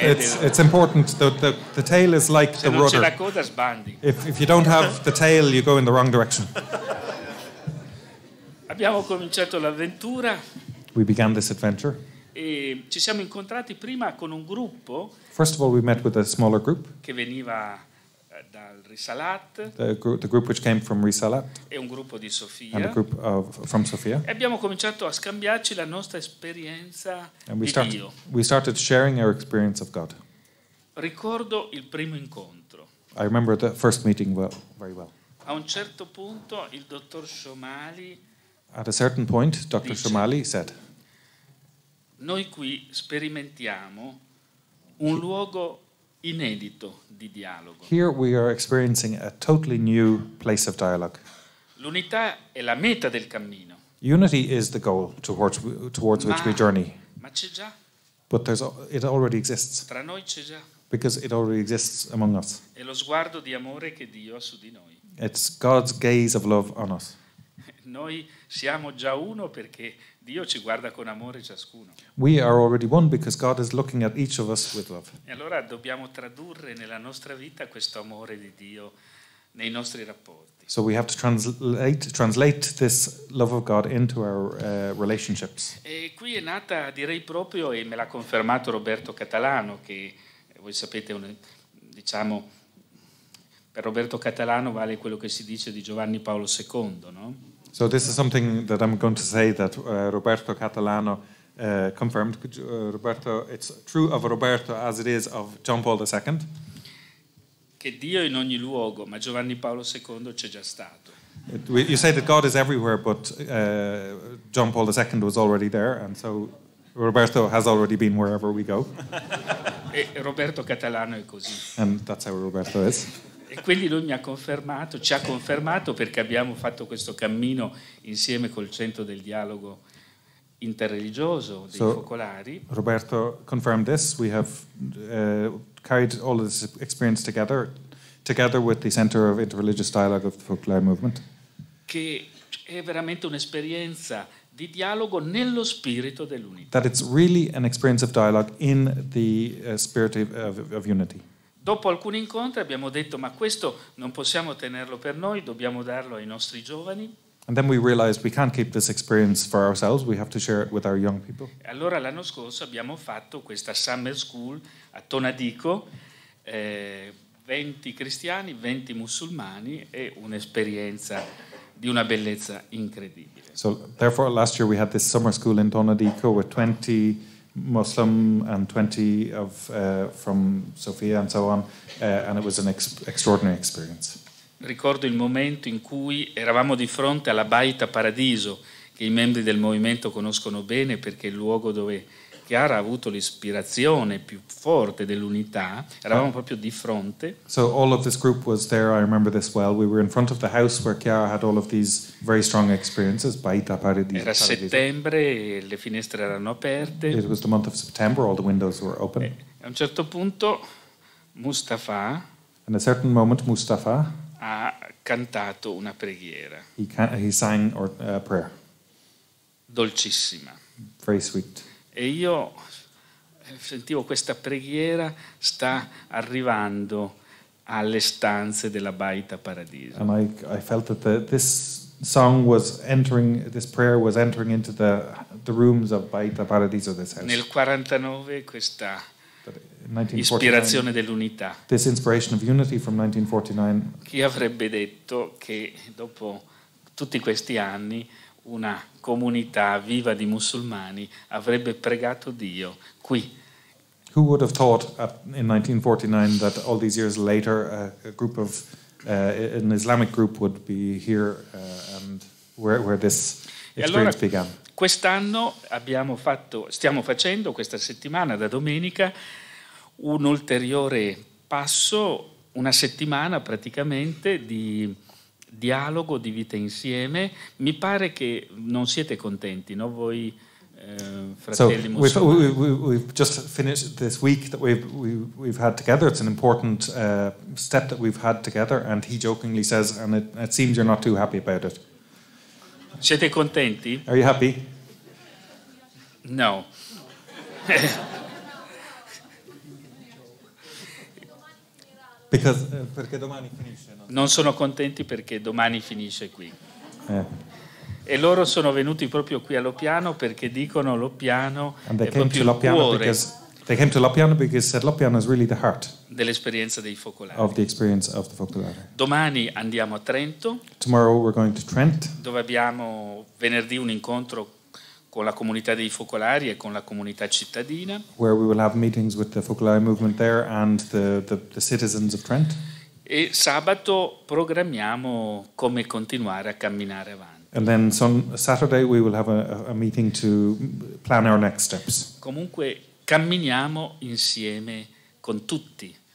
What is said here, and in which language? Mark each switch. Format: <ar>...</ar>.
<en>It's important. The tail is like</en> <it>Se</it> <en>the</en> <it>non c'è la</it> <en>rudder.</en> <it>coda sbandi.</it> <en>If you don't have the tail, you go in the wrong direction.</en> <it>Abbiamo cominciato l'avventura</it> <en>We began this adventure.</en> <it>e ci siamo incontrati prima con un gruppo</it> <en>First of all, we met with a smaller group</en> <it>che veniva dal Risalat,</it> <en>the group which came from Risalat,</en> <it>e un gruppo di</it> <en>and a Sofia, group from Sofia.</en> <it>e abbiamo cominciato a scambiarci la nostra esperienza</it> <en>And</en> <it>di Dio.</it> <en>we started sharing our experience of God.</en> <it>Ricordo il primo incontro.</it> <en>I remember the first meeting very well.</en> <it>A un certo punto il dottor Shomali</it> <en>At a certain point, Dr.</en> <it>Dice.</it> <en>Shomali said,</en> <it>noi qui sperimentiamo un luogo inedito di dialogo.</it> <en>here we are experiencing a totally new place of dialogue.</en> <it>L'unità è la meta del cammino,</it> <en>Unity is the goal towards which we journey,</en> <it>ma c'è già,</it> <en>but it already exists,</en> <it>tra noi c'è già.</it> <en>because it already exists among us.</en> <it>È lo sguardo di amore che Dio ha su di noi.</it> <en>It's God's gaze of love on us.</en> <it>Noi siamo già uno perché Dio ci guarda con amore ciascuno.</it> <en>We are already one because God is looking at each of us with love.</en> <it>E allora dobbiamo tradurre nella nostra vita questo amore di Dio nei nostri rapporti.</it> <en>So we have to translate this love of God into our relationships.</en> <it>E qui è nata, direi proprio, e me l'ha confermato Roberto Catalano, che voi sapete, diciamo, per Roberto Catalano vale quello che si dice di Giovanni Paolo II, no?</it> <en>So this is something that I'm going to say that Roberto Catalano confirmed. Roberto, it's true of Roberto as it is of John Paul II.</en> <it>Che Dio è in ogni luogo, ma Giovanni Paolo II c'è già stato.</it> <en>You say that God is everywhere, but John Paul II was already there, and so Roberto has already been wherever we go.</en> <it>E Roberto Catalano è così.</it> <en>And that's how Roberto is.</en> <it>E quindi lui ci ha confermato perché abbiamo fatto questo cammino insieme col Centro del Dialogo Interreligioso dei Focolari.</it> <en>Roberto confirmed this. We have carried all of this experience together with the Center of Interreligious Dialogue of the Focolare Movement.</en> <it>Che è veramente un'esperienza di dialogo nello spirito dell'unità.</it> <en>That it's really an experience of dialogue in the spirit of unity.</en> <it>Dopo alcuni incontri abbiamo detto ma questo non possiamo tenerlo per noi, dobbiamo darlo ai nostri giovani.</it> <en>And then we realized we can't keep this experience for ourselves, we have to share it with our young people.</en> <it>E allora l'anno scorso abbiamo fatto questa summer school a Tonadico, 20 cristiani, 20 musulmani, e un'esperienza di una bellezza incredibile.</it> <en>So therefore last year we had this summer school in Tonadico with 20 Muslim and 20 from Sofia and so on, and it was an extraordinary experience.</en> <it>Ricordo il momento in cui eravamo di fronte alla Baita Paradiso, che i membri del movimento conoscono bene perché è il luogo dove Chiara ha avuto l'ispirazione più forte dell'unità. Eravamo proprio di fronte.</it> <en>So all of this group was there, I remember this well. We were in front of the house where Chiara had all of these very strong experiences.</en> <it>Baita Paradiso. Era settembre, le finestre erano aperte.</it> <en>It was the month of September, all the windows were open.</en> <it>A un certo punto Mustafa</it> <en>In a certain moment, Mustafa</en> <it>ha cantato una preghiera</it> <en>he sang a prayer,</en> <it>dolcissima.</it> <en>very sweet.</en> <it>E io sentivo questa preghiera sta arrivando alle stanze della Baita Paradiso.</it> <en>And I felt that this song was entering, this prayer was entering into the rooms of Baita Paradiso, this house.</en> <it>Nel 49 questa</it> <en>In 1949,</en> <it>ispirazione dell'unità.</it> <en>this inspiration of unity from 1949.</en> <it>Chi avrebbe detto che dopo tutti questi anni una comunità viva di musulmani avrebbe pregato Dio qui?</it> <en>Who would have thought in 1949 that all these years later a group of an Islamic group would be here and where this experience began?</en> <it>Quest'anno stiamo facendo questa settimana da domenica un ulteriore passo, una settimana praticamente di dialogo, di vita insieme. Mi pare che non siete contenti, no? Voi fratelli musulmani.</it> <en>We've just finished this week that we've had together. It's an important step that we've had together, and he jokingly says, and it seems you're not too happy about it.</en> <it>Siete contenti?</it> <en>Are you happy?</en> <it>No. Perché domani finisce, no? Non sono contenti perché domani finisce qui. E loro sono venuti proprio qui a Loppiano perché dicono Loppiano</it> <en>And they</en> <it>è</it> <en>came</en> <it>proprio</it> <en>to</en> <it>il</it> <en>Loppiano</en> <it>cuore.</it> <en>because They came to Loppiano because said Loppiano is really the heart</en> <it>dell'esperienza dei focolari.</it> <en>of the experience of the focolari.</en> <it>Domani andiamo a Trento,</it> <en>Tomorrow we're going to Trent,</en> <it>dove abbiamo venerdì un incontro con la comunità dei focolari e con la comunità cittadina.</it> <en>where we will have meetings with the focolari movement there and the citizens of Trent.</en> <it>E sabato programmiamo come continuare a camminare avanti.</it> <en>And then Saturday we will have a meeting to plan our next steps.</en> <it>Comunque camminiamo insieme con tutti.</it>